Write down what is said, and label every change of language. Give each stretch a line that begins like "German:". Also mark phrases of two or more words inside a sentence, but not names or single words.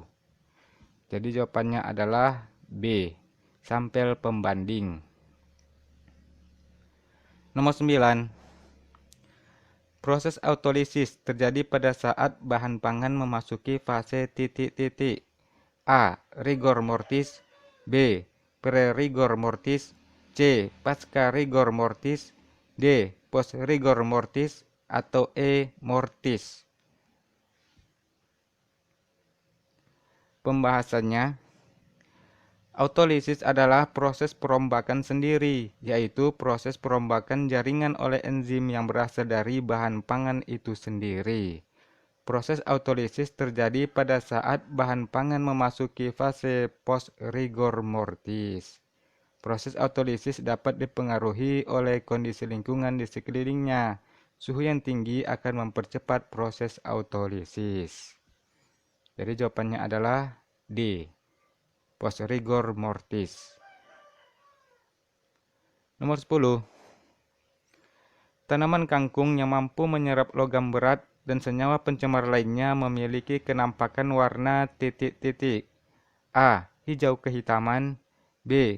Indonesian: Jadi jawabannya adalah B. Sampel pembanding. Nomor 9. Proses autolisis terjadi pada saat bahan pangan memasuki fase titik-titik. A.
Latin: Rigor mortis.
Indonesian: B.
Latin: Pre-rigor mortis.
Indonesian: C. Pasca
Latin: rigor mortis.
Indonesian: D.
Latin: Post rigor mortis.
Indonesian: Atau E. Mortis. Pembahasannya, autolisis adalah proses perombakan sendiri, yaitu proses perombakan jaringan oleh enzim yang berasal dari bahan pangan itu sendiri. Proses autolisis terjadi pada saat bahan pangan memasuki fase
Latin: post rigor mortis.
Indonesian: Proses autolisis dapat dipengaruhi oleh kondisi lingkungan di sekelilingnya. Suhu yang tinggi akan mempercepat proses autolisis. Jadi jawabannya adalah D,
Latin: post rigor mortis.
Indonesian: Nomor 10. Tanaman kangkung yang mampu menyerap logam berat dan senyawa pencemar lainnya memiliki kenampakan warna titik-titik. A. Hijau kehitaman. B.